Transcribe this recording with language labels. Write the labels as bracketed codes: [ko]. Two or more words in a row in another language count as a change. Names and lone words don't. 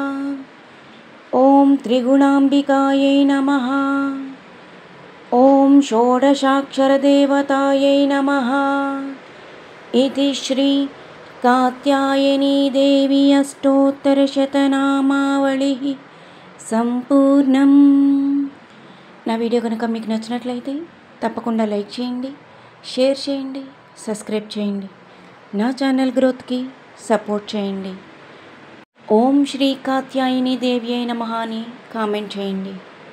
[sa] ॐ त्रिगुणाम्बिकायै नमः। ॐ षोडशाक्षरदेवतायै नमः। इति श्री कात्यायनी देवी अष्टोत्तरशतनामावళిः సంపూర్ణం. [te] నా వీడియో కనుక మీకు నచ్చినట్లయితే తప్పకుండా లైక్ చేయండి, షేర్ చేయండి, సబ్స్క్రైబ్ చేయండి. నా ఛానల్ గ్రోత్కి సపోర్ట్ చేయండి. [sa] ఓం శ్రీ కాత్యాయని దేవి అయిన నమః [te] అని కామెంట్ చేయండి.